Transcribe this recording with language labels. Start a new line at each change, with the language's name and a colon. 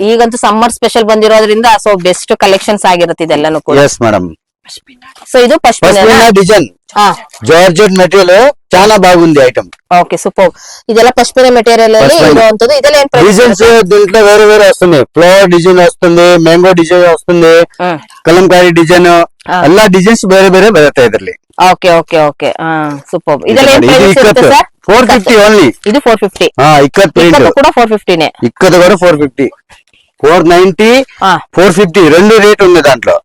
Kannada: ಈಗಂತೂ summer special ಬಂದಿರೋದ್ರಿಂದ so best collections ಆಗಿರುತ್ತೆ ಇದೆಲ್ಲಾನು ಕೂಡ.
English: Yes madam.
Telugu: సో ఇది పష్మినా డిజైన్ జార్జెట్ మెటీరియల్ చాలా బాగుంది ఐటమ్.
English: Okay super.
Kannada: ಇದೆಲ್ಲ ಪಶ್ಮಿನಾ ಮೆಟೀರಿಯಲ್ ಅಲ್ಲಿ ಇರುವಂತದ್ದು. ಇದೆಲ್ಲ ಏನ್ ಪ್ರೈಸ್?
Telugu: డిజైన్స్ దీంట్లో వేరే వేరే వస్తుంది. ఫ్లవర్ డిజైన్ వస్తుంది, మ్యాంగో డిజైన్ వస్తుంది, కలంకారీ డిజైన్,
Kannada: ಎಲ್ಲ ಡಿಸೈನ್ಸ್ ಬೇರೆ ಬೇರೆ ಬರುತ್ತೆ ಇದರಲ್ಲಿ. Okay okay okay. ಸೂಪರ್. ಇದೆಲ್ಲ ಏನ್ ಪ್ರೈಸ್ ಇರುತ್ತೆ ಸರ್? 450 ಓನ್ಲಿ. ಇದು 450. ಇಕ್ಕತ್ ಪ್ರಿಂಟ್ ಕೂಡ 450 ನೇ.
Telugu: ఇక్కత కూడా 450, 490, 450 రెండు రేట్ ఉంది దాంట్లో.